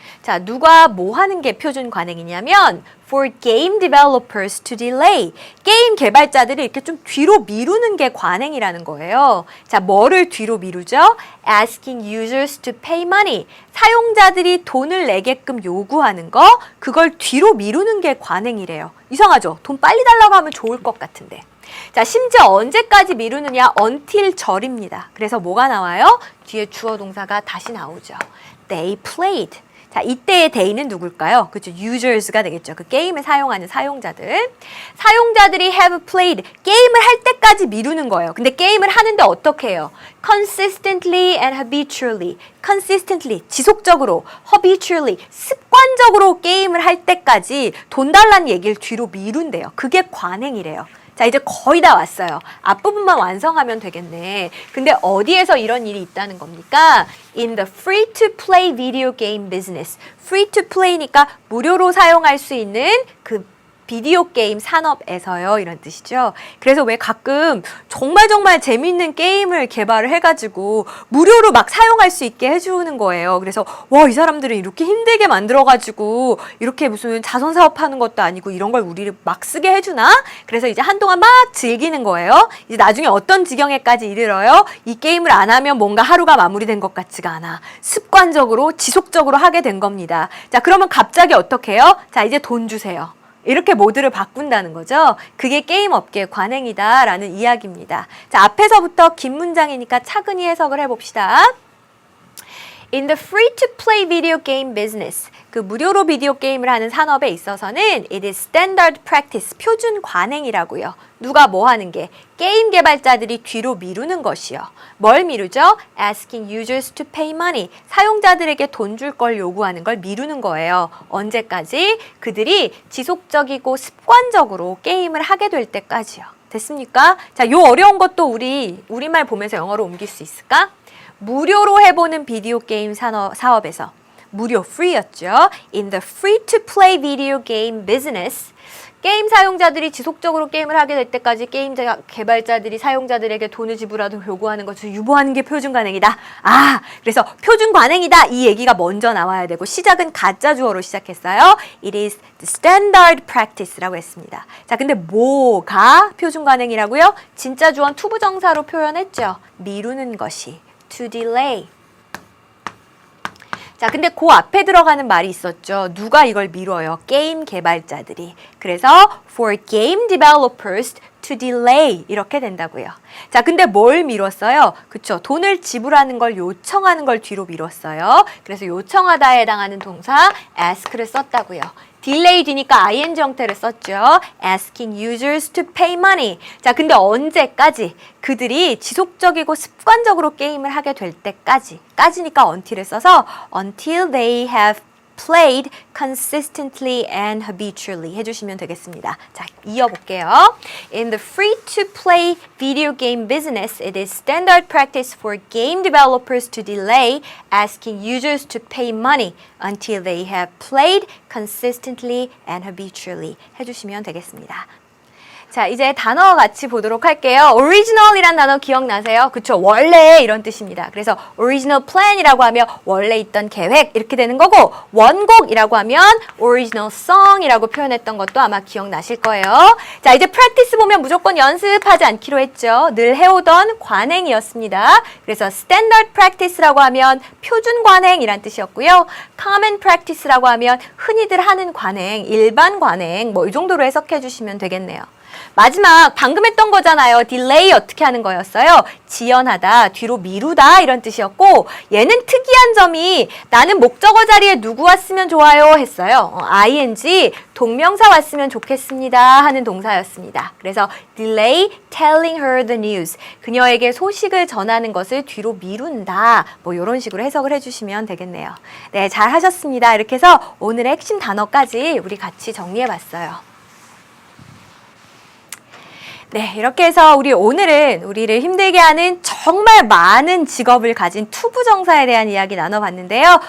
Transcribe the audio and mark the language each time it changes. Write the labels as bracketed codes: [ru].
[ko] 자, 누가 뭐 하는 게 표준 관행이냐면 [en] for game developers to delay. [ko] 게임 개발자들이 이렇게 좀 뒤로 미루는 게 관행이라는 거예요. 자, 뭐를 뒤로 미루죠? [en] Asking users to pay money. [ko] 사용자들이 돈을 내게끔 요구하는 거, 그걸 뒤로 미루는 게 관행이래요. 이상하죠? 돈 빨리 달라고 하면 좋을 것 같은데. 자, 심지어 언제까지 미루느냐? until 절입니다. 그래서 뭐가 나와요? 뒤에 주어 동사가 다시 나오죠. [en] They played. [ko] 자, 이때의 they는 누굴까요? 그렇죠. users가 되겠죠. 그 게임을 사용하는 사용자들. 사용자들이 [en] have played. [ko] 게임을 할 때까지 미루는 거예요. 근데 게임을 하는데 어떻게 해요? [en] consistently and habitually. [ko] consistently, 지속적으로, habitually, 습관적으로 게임을 할 때까지 돈 달라는 얘기를 뒤로 미룬대요. 그게 관행이래요. 자, 이제 거의 다 왔어요. 앞부분만 완성하면 되겠네. 근데 어디에서 이런 일이 있다는 겁니까? [en] In the free-to-play video game business. [ko] free-to-play니까 무료로 사용할 수 있는 그 비디오 게임 산업에서요. 이런 뜻이죠. 그래서 왜 가끔 정말 재밌는 게임을 개발을 해가지고 무료로 막 사용할 수 있게 해주는 거예요. 그래서 와, 이 사람들은 이렇게 힘들게 만들어가지고 이렇게 무슨 자선사업 하는 것도 아니고 이런 걸 우리를 막 쓰게 해주나? 그래서 이제 한동안 막 즐기는 거예요. 이제 나중에 어떤 지경에까지 이르러요? 이 게임을 안 하면 뭔가 하루가 마무리된 것 같지가 않아. 습관적으로 지속적으로 하게 된 겁니다. 자, 그러면 갑자기 어떻게 해요? 자, 이제 돈 주세요. 이렇게 모드를 바꾼다는 거죠. 그게 게임 업계의 관행이다라는 이야기입니다. 자, 앞에서부터 긴 문장이니까 차근히 해석을 해봅시다. [en] In the free-to-play video game business, [ko] 그 무료로 비디오 게임을 하는 산업에 있어서는 [en] it is standard practice, [ko] 표준 관행이라고요. 누가 뭐 하는 게? 게임 개발자들이 뒤로 미루는 것이요. 뭘 미루죠? [en] Asking users to pay money, [ko] 사용자들에게 돈 줄 걸 요구하는 걸 미루는 거예요. 언제까지? 그들이 지속적이고 습관적으로 게임을 하게 될 때까지요. 됐습니까? 자, 요 어려운 것도 우리말 보면서 영어로 옮길 수 있을까? 무료로 해보는 비디오 게임 사업에서 무료, free였죠. [en] In the free-to-play video game business, [ko] 게임 사용자들이 지속적으로 게임을 하게 될 때까지 게임 개발자들이 사용자들에게 돈을 지불하도록 요구하는 것을 유보하는 게 표준 관행이다. 아, 그래서 표준 관행이다 이 얘기가 먼저 나와야 되고 시작은 가짜 주어로 시작했어요. [en] It is the standard practice [ko] 라고 했습니다. 자, 근데 뭐가 표준 관행이라고요? 진짜 주어는 투부정사로 표현했죠. 미루는 것이. To delay. 자, 근데 그 앞에 들어가는 말이 있었죠. 누가 이걸 미뤄요? 게임 개발자들이. 그래서 [en] for game developers to delay [ko] 이렇게 된다고요. 자, 근데 뭘 미뤘어요? 그쵸? 돈을 지불하는 걸 요청하는 걸 뒤로 미뤘어요. 그래서 요청하다에 해당하는 동사 ask를 썼다고요. 딜레이 뒤니까 ing 형태를 썼죠. [en] Asking users to pay money. [ko] 자, 근데 언제까지? 그들이 지속적이고 습관적으로 게임을 하게 될 때까지. 까지니까 [en] until을 써서 until they have played consistently and habitually [ko] 해주시면 되겠습니다. 자, 이어볼게요. [en] In the free-to-play video game business, it is standard practice for game developers to delay asking users to pay money until they have played consistently and habitually [ko] 해주시면 되겠습니다. 자, 이제 단어 같이 보도록 할게요. original이란 단어 기억나세요? 그쵸? 원래 이런 뜻입니다. 그래서 original plan이라고 하면 원래 있던 계획 이렇게 되는 거고 원곡이라고 하면 original song이라고 표현했던 것도 아마 기억나실 거예요. 자, 이제 practice 보면 무조건 연습하지 않기로 했죠. 늘 해오던 관행이었습니다. 그래서 standard practice라고 하면 표준 관행이란 뜻이었고요. common practice라고 하면 흔히들 하는 관행, 일반 관행 뭐 이 정도로 해석해 주시면 되겠네요. 마지막 방금 했던 거잖아요. delay 어떻게 하는 거였어요? 지연하다, 뒤로 미루다 이런 뜻이었고 얘는 특이한 점이 나는 목적어 자리에 누구 왔으면 좋아요 했어요. ing 동명사 왔으면 좋겠습니다 하는 동사였습니다. [en] 그래서 delay telling her the news. [ko] 그녀에게 소식을 전하는 것을 뒤로 미룬다. 뭐 이런 식으로 해석을 해주시면 되겠네요. 네, 잘 하셨습니다. 이렇게 해서 오늘의 핵심 단어까지 우리 같이 정리해 봤어요. 네, 이렇게 해서 우리 오늘은 우리를 힘들게 하는 정말 많은 직업을 가진 투부정사에 대한 이야기 나눠봤는데요.